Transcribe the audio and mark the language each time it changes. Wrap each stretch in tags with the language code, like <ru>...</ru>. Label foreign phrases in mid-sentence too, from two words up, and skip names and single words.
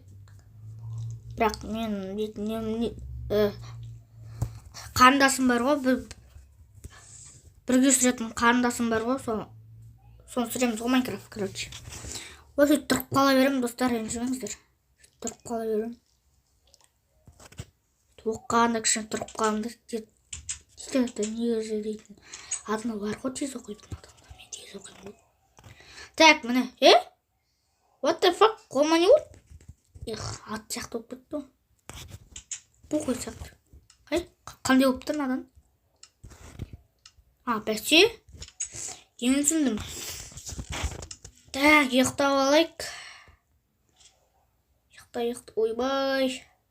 <kk>Бірақ мен қарындасым бар ғой, бірге сүретін қарындасым бар ғой, соны сүреміз ғой Майнкрафт, короче. Осы тұрып қала берем, достар, ренжімеңіздер. Тұрып қала берем. Оқығанда кішкене тұрып қаламды дейді, негізі дейтін. Адына бар ғой, тез оқитын адамда, мен тез оқимын ғой. Так, міне,</kk> <en>What the fuck?</en> <kk>Қолыма не болды? Ат сияқты болып кетті ғой. Бұл қой сияқты. Қандай болып тұр надан? Бәсе? Енді түсіндім. Так, ұйықтап алайық. Ұйықта, ойбай.</kk>